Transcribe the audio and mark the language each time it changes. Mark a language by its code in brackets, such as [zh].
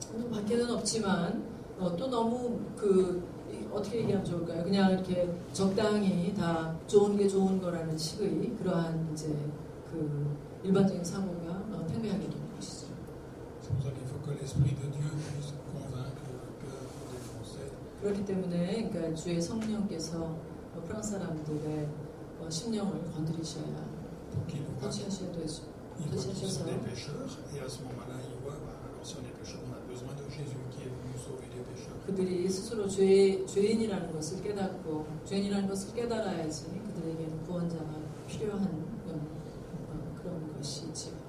[ko] 밖에는 없지만 또 너무 어떻게 얘기하면 좋을까요? 그냥 이렇게 적당히 다 좋은 게 좋은 거라는 식의 그러한 이제 그 일반적인 사고가 팽배하게 되는 것이죠. [fr] C'est pour ça qu'il faut que l'Esprit de Dieu puisse convaincre le cœur des Français. [ko] 그렇기 때문에 그러니까 주의 성령께서 프랑스 사람들의 심령을 건드리셔야 터치하셔야 되죠. 터치하셔서 [fr] des pécheurs et à ce moment-là, ils voient, alors si on est pécheur, on a besoin de Jésus qui est venu sauver les pécheurs. [ko] 그들이 스스로 죄인이라는 것을 깨닫고 죄인이라는 것을 깨달아야지 그들에게는 구원자가 필요한 그런 것이지요.